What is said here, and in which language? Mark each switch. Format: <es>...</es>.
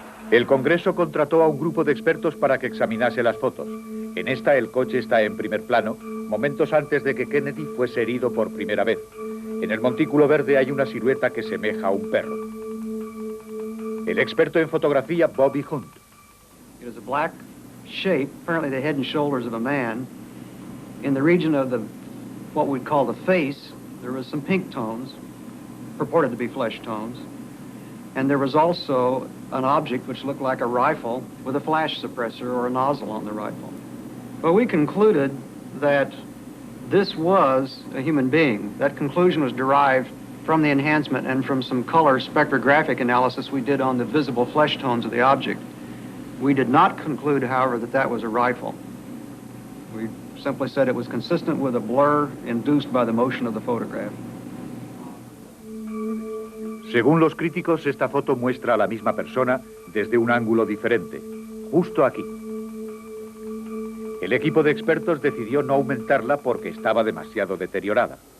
<es>El Congreso contrató a un grupo de expertos para que examinase las fotos. En esta el coche está en primer plano, momentos antes de que Kennedy fuese herido por primera vez. En el montículo verde hay una silueta que semeja a un perro. El experto en fotografía, Bobby Hunt.</es> <en>It is a black shape, apparently the head and shoulders of a man. In the region of what we'd call the face, there was some pink tones, purported to be flesh tones. And there was also an object which looked like a rifle with a flash suppressor or a nozzle on the rifle. But we concluded that this was a human being. That conclusion was derived from the enhancement and from some color spectrographic analysis we did on the visible flesh tones of the object. We did not conclude, however, that that was a rifle. We simply said it was consistent with a blur induced by the motion of the photograph.</en> <es>Según los críticos, esta foto muestra a la misma persona desde un ángulo diferente, justo aquí. El equipo de expertos decidió no aumentarla porque estaba demasiado deteriorada.</es>